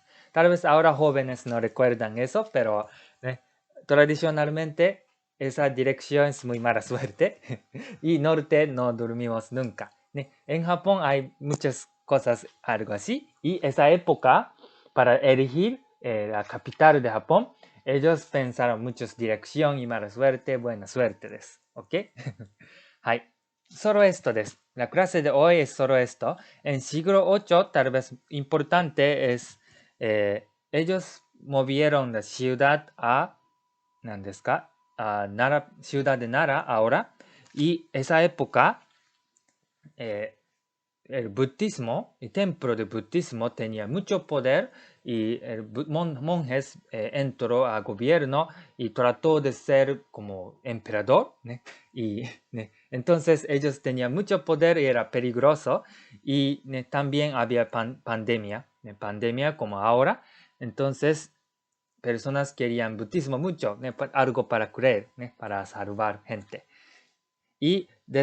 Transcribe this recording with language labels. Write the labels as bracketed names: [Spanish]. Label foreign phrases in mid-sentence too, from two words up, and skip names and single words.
[Spanish] Tal vez ahora jóvenes no recuerdan eso, pero tradicionalmente esa dirección es muy mala suerte y norte no dormimos nunca. En Japón hay muchas cosas algo así y esa época para elegir la capital de Japón, ellos pensaron muchos dirección y mala suerte, buena suerte です。¿Ok? はい。Solo esto です。La clase de hoy es solo esto. En siglo VIII, tal vez importante es, ellos movieron la ciudad a, [Japanese] ¿何ですか? [Spanish] A Nara, ciudad de Nara ahora. Y esa época, el budismo, el templo de budismo tenía mucho poder y el monjes entró a gobierno y trató de ser como emperador, y entonces ellos tenían mucho poder y era peligroso y también había pandemia como ahora, entonces personas querían budismo mucho, algo para creer, para salvar gente.